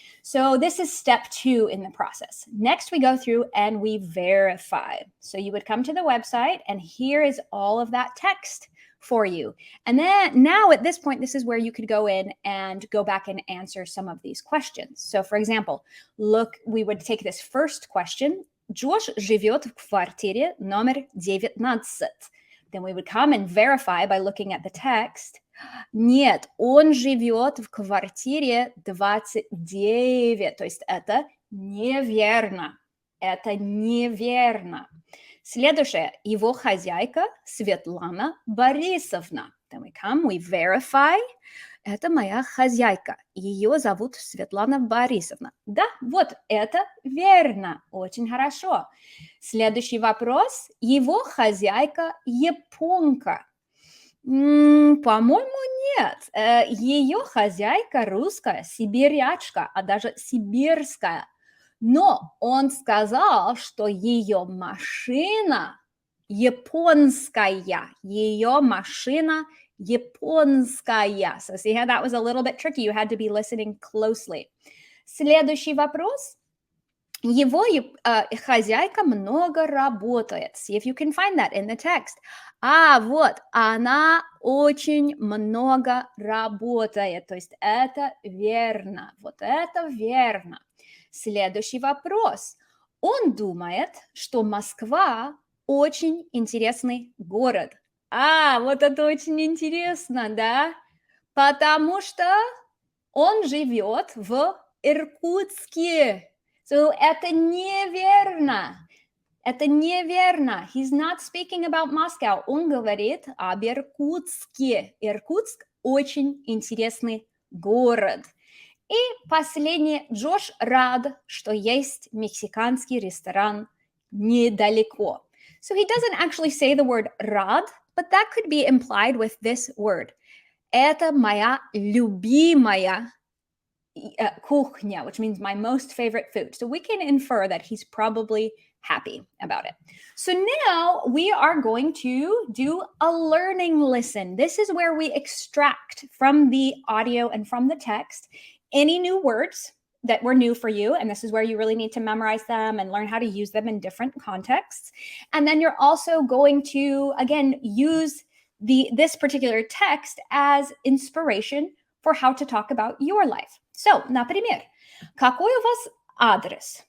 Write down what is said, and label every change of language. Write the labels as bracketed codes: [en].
[en] So this is step 2 in the process. Next we go through and we verify. So you would come to the website and here is all of that text for you. And then now at this point, this is where you could go in and go back and answer some of these questions. So for example, look, we would take this first question. [ru] Джош живет в квартире номер 19. [en] Then we would come and verify by looking at the text. [ru] Нет, он живет в квартире 29. То есть это неверно. Это неверно. Следующее. Его хозяйка Светлана Борисовна. [en] Then we come, we verify. [ru] Это моя хозяйка. Ее зовут Светлана Борисовна. Да, вот это верно. Очень хорошо. Следующий вопрос. Его хозяйка японка. По-моему, нет. Ее хозяйка русская, сибирячка, а даже сибирская. Но он сказал, что ее машина японская. Ее машина японская. [en] So see how that was a little bit tricky. You had to be listening closely. [ru] Следующий вопрос. Его хозяйка много работает. [en] See if you can find that in the text. [ru] Вот, она очень много работает. То есть это верно. Вот это верно. Следующий вопрос. Он думает, что Москва очень интересный город. Вот это очень интересно, да? Потому что он живет в Иркутске. So это неверно. Это неверно. [en] He's not speaking about Moscow. [ru] Он говорит об Иркутске. Иркутск очень интересный город. И последнее. Джош рад, что есть мексиканский ресторан недалеко. [en] So he doesn't actually say the word рад, but that could be implied with this word. [ru] Это моя любимая кухня, [en] which means my most favorite food. So we can infer that he's probably happy about it. So now we are going to do a learning listen. This is where we extract from the audio and from the text any new words that were new for you. And this is where you really need to memorize them and learn how to use them in different contexts. And then you're also going to, again, use this particular text as inspiration for how to talk about your life. [ru] So, например, какой у вас адрес?